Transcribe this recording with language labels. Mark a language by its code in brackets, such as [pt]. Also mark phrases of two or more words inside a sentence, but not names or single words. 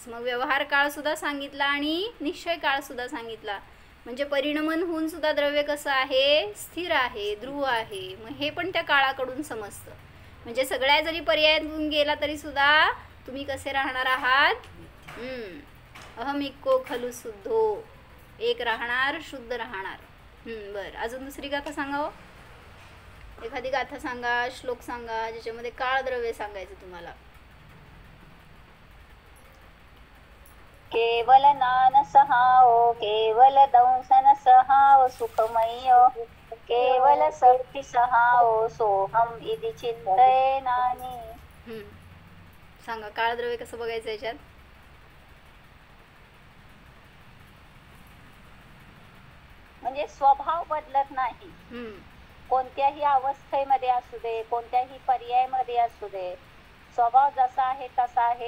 [mr] मग व्यवहार काळ सुद्धा सांगितला आणि निश्चय काळ सुद्धा सांगितला. म्हणजे परिणमन होऊन सुद्धा द्रव्य कसं आहे, स्थिर आहे, ध्रुव आहे. मग हे पण त्या काळाकडून समजतं. म्हणजे सगळ्या जरी पर्यायातून गेला तरी सुद्धा तुम्ही कसे राहणार आहात, [pra] अहमिको खलु शुद्धो, [mr] एक राहणार शुद्ध राहणार. बरं, अजून दुसरी गाथा सांगावं. एखादी गाथा सांगा, श्लोक सांगा ज्याच्यामध्ये काळ द्रव्य सांगायचं तुम्हाला. [pra] केवल नान सहाओ, केवल दंसन सहाओ सुखमय्यो, केवल सत्ति सहाओ सोहम इति चिंतये नानी. [mr] सांगा काळ द्रव्य कसं बघायचं याच्यात. म्हणजे स्वभाव बदलत नाही. कोणत्याही अवस्थेमध्ये असू दे, कोणत्याही पर्यायामध्ये असू दे, स्वभाव जसा आहे तसा आहे.